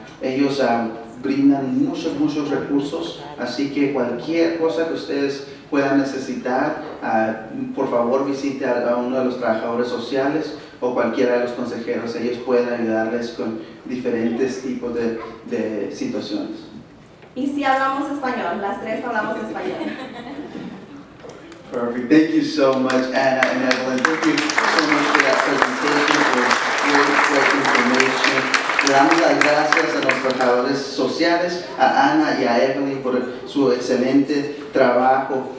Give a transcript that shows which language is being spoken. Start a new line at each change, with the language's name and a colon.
Spanish: Ellos brindan muchos recursos, así que cualquier cosa que ustedes puedan necesitar, por favor visite a uno de los trabajadores sociales o cualquiera de los consejeros. Ellos pueden ayudarles con diferentes tipos de situaciones. Y si hablamos español, las tres hablamos español.
English: Perfect. Thank you so much, Anna and Evelyn. Thank you so much for that presentation, for great information.
Spanish: Le damos las gracias a los trabajadores sociales, a Ana y a Evelyn por su excelente trabajo.